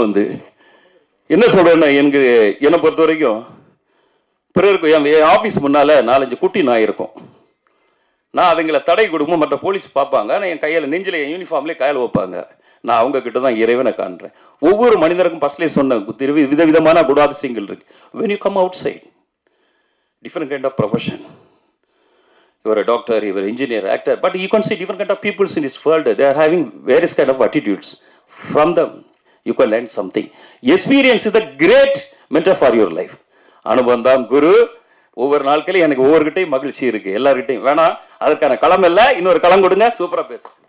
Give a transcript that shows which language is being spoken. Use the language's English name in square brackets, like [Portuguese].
[Tamil] வந்து என்ன சொல்றேன்னா, என்னை பொறுத்த வரைக்கும் பிறருக்கு என் ஆஃபீஸ் முன்னால 4-5 குட்டி நாய் இருக்கும். நான் அதுங்களை தடை கொடுக்கும், மற்ற போலீஸ் பார்ப்பாங்க. ஆனால் என் கையில் நெஞ்சில் என் யூனிஃபார்ம்லேயே கையில் வைப்பாங்க. நான் அவங்க கிட்ட தான் இறைவனை காண்றேன். ஒவ்வொரு மனிதருக்கும் ஃபர்ஸ்ட்லேயே சொன்ன விதவிதமான குணாதிசயங்கள் இருக்கு. [English] when you come outside, different kind of profession. You are a doctor, you are an engineer, actor, but you can see different kind of people in this world. They are having various kind of attitudes. From them, you can learn something. Experience is the great mentor for your life. [Tamil] அனுபவம் தான் குரு. ஒவ்வொரு நாட்களையும் எனக்கு ஒவ்வொருகிட்டையும் மகிழ்ச்சி இருக்கு. எல்லார்கிட்டையும் வேணாம், அதற்கான களம் இல்லை. இன்னொரு களம் கொடுங்க, சூப்பரா பேச.